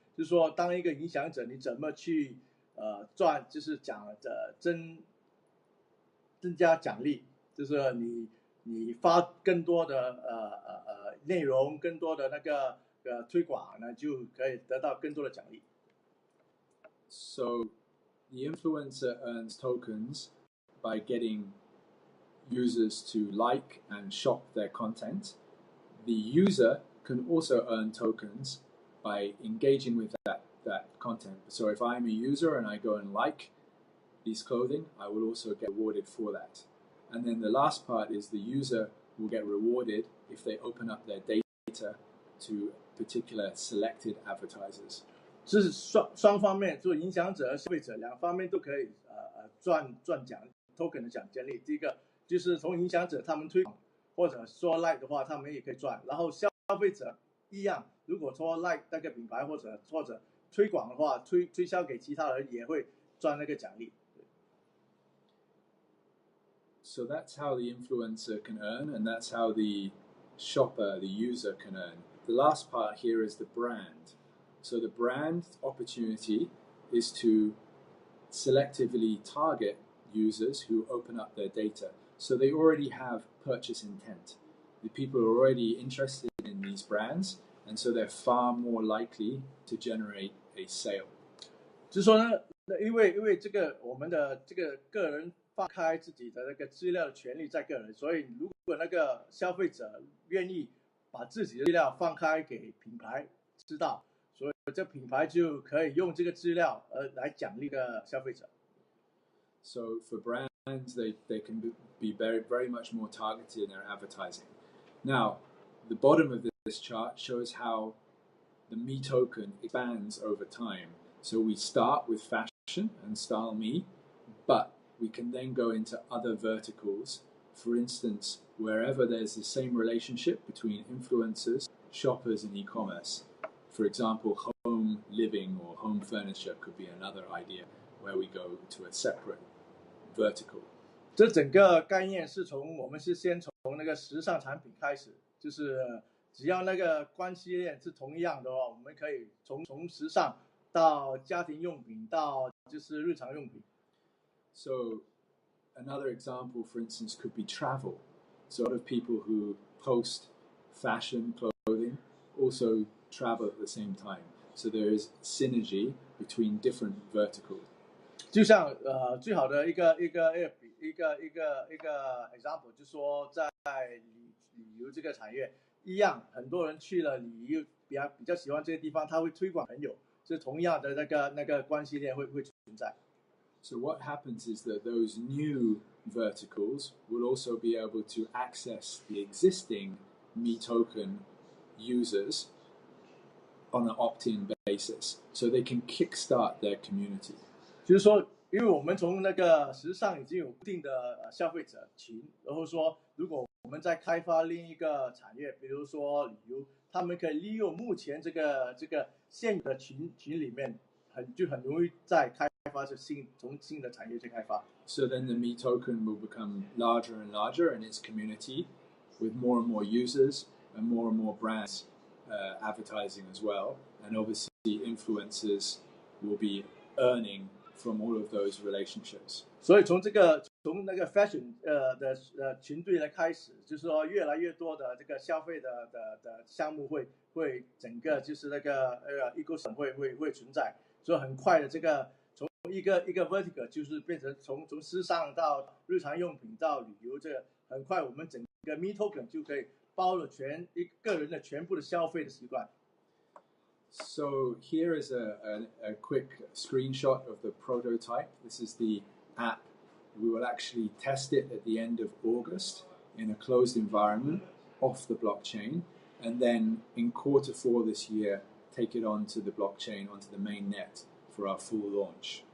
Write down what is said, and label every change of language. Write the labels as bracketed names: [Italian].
[Chinese] 就是说，当一个影响者，你怎么去赚，就是增加奖励，就是你发更多的内容，更多的那个推广呢，就可以得到更多的奖励。 [English] So the influencer earns tokens by getting users to like and shop their content. The user can also earn tokens by engaging with that content. So if I'm a user and I go and like these clothing, I will also get rewarded for that. And then the last part is the user will get rewarded if they open up their data to particular selected advertisers. [Chinese] 这是双方面，就影响者和消费者两方面都可以赚奖 token 的奖励。第一个就是从影响者他们推广或者说 like 的话，他们也可以赚。然后消费者一样，如果说 like 那个品牌或者推广的话，推销给其他人也会赚那个奖励。 [English] So that's how the influencer can earn, and that's how the shopper, the user, can earn. The last part here is the brand. So the brand opportunity is to selectively target users who open up their data. So they already have purchase intent. The people are already interested in these brands, and so they're far more likely to generate a sale. [Chinese] 就是说呢，因为这个我们的这个个人放开自己的那个资料的权利在个人，所以如果那个消费者愿意把自己的资料放开给品牌知道，所以这品牌就可以用这个资料来奖励个消费者。 [English] So for brands, they can be very much more targeted in their advertising. Now, the bottom of this chart shows how the Me Token expands over time. So we start with fashion and Style Me, but we can then go into other verticals. For instance, wherever there's the same relationship between influencers, shoppers, and e-commerce. For example, home living or home furniture could be another idea where we go to a separate vertical. [Chinese] 这整个概念是我们是先从那个时尚产品开始，就是只要那个关系链是同样的话，我们可以从时尚到家庭用品到就是日常用品。 [English] So another example, for instance, could be travel. So a lot of people who post fashion clothing also travel at the same time. So there is synergy between different verticals. [Chinese] 就像最好的一个 example， 就是说在旅游这个产业一样，很多人去了旅游比较喜欢这个地方，他会推广朋友，是同样的那个关系链会存在。 [English] So what happens is that those new verticals will also be able to access the existing Me Token users on an opt-in basis, so they can kickstart their community. [Chinese] 就是说，因为我们从那个时尚已经有固定的消费者群，然后说如果我们在开发另一个产业，比如说旅游，他们可以利用目前这个现有的群里面，很容易再开发从新的产业去开发。 [English] So then the Me token will become larger and larger in its community, with more and more users and more brands advertising as well. And obviously, influencers will be earning from all of those relationships. [Chinese] 所以从那个 fashion 的群队来开始，就是说越来越多的这个消费的项目会整个就是那个ecosystem 会存在，所以很快的这个从一个 vertical 就是变成从时尚到日常用品到旅游，这个很快我们整个 Me token 就可以包了一个人的全部的消费的习惯。 [English] So here is a quick screenshot of the prototype. This is the app. We will actually test it at the end of August in a closed environment off the blockchain, and then in Q4 this year, take it onto the blockchain, onto the main net for our full launch.